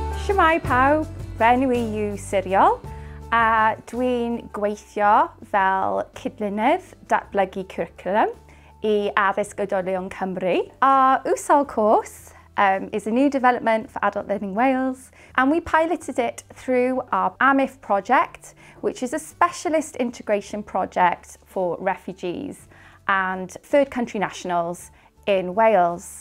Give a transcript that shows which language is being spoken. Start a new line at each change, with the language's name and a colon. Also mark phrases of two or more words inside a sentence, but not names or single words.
Welsh: Shwmae pawb, enw I yw Siriol, a dwi'n gweithio fel cydlynydd datblygu cwricwlwm I Addysg Oedolion Cymru.
English: Our WSOL course is a new development for Adult Learning Wales, and we piloted it through our AMIF project, which is a specialist integration project for refugees and third country nationals in Wales.